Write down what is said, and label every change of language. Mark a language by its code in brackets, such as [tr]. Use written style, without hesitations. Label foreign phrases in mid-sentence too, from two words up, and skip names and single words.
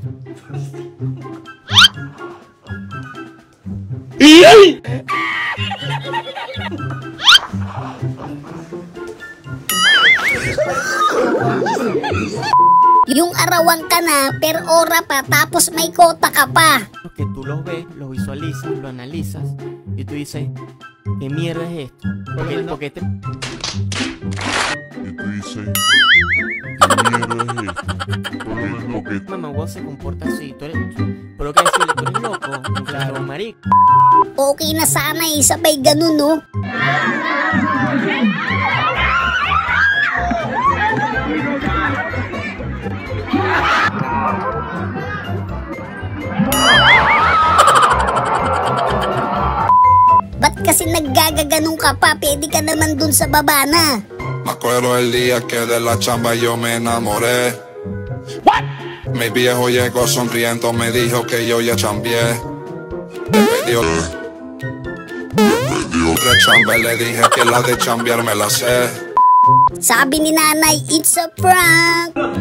[tl] Yung arawan ka na, per hora pa, tapos may kota ka pa. [es] Que tú los ves, los visualizas, lo analizas y tú dices, ¿qué mierda es esto? Porque te... Y tú dices, ¿qué mierda es esto? Porque Mamá se comporta así, tú eres... Pero que decirle, tú eres loco, claro, marico. [tl] Okay na sana eh, sabay ganun no. Ba't kasi naggagaganong ka pa? Pwede ka naman dun sa baba na. [es] Me acuerdo el día que de la chamba yo me enamoré. [en] What? [es] Mi viejo llegó sonriendo, me dijo que yo ya chambié. Me pidió otra chamba y le dije que la de chambear me la sé. [tl] Sabi ni nanay, [en] it's a prank.